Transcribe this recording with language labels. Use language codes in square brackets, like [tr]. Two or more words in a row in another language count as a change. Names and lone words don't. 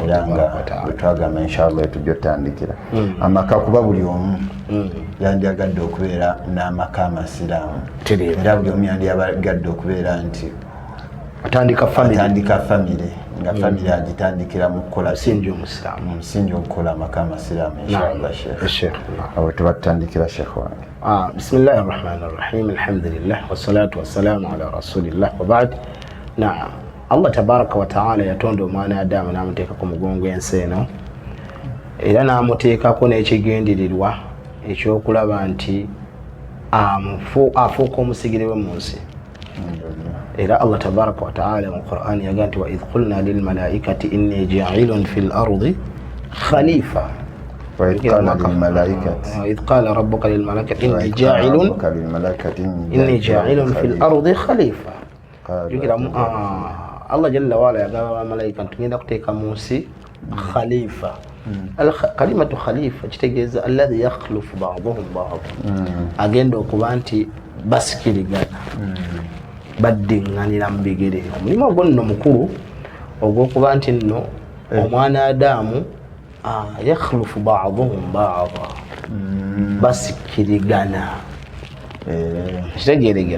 [lg] era nga bwetwagamba inshaallah tujja otandikira amaka kuba buli omu yandyagadde okubeera n'amaka amasiraamu era buli omu yandyagadde okubeera nti atandika famire nga famire agitandikira mu kukola musingi okukola amaka amasiraamu inshaallah. Sheikh awo tubatandikira Sheikh wange. [ar] بسم الله الرحمن الرحيم. الحمد لله والصلاة والسلام على رسول الله وبعد. [lg] Naam, [ar] الله تبارك وتعالى [lg] yatonda omwana Adamu n'amuteeka ku mugongo ensi eno era n'amuteekako n'ekigendererwa ekyokulaba nti afuuka omusigire we mu nsi. era [ar] الله تبارك وتعالى [lg] mu Qur'an yaga nti [ar] وإذ قلنا للملائكة إني جاعل في الأرض خليفة. وإذ قال ربك للملائكة إني جاعل في الأرض خليفة. الله جل وعلا [lg] yagamba malaika tugenda kuteeka mu nsi khalifa. [ar] كلمة خليفة [lg] kitegeeza [ar] الذي يخلف بعضهم بعضا, [lg] agenda okuba nti basikirigana baddiŋŋanira mu bigere. Omulimu ogwo nno mukulu ogw'okuba nti nno omwana Adamu [ar] يخلف بعضهم بعضا, [lg] basikirigana kitegeeregera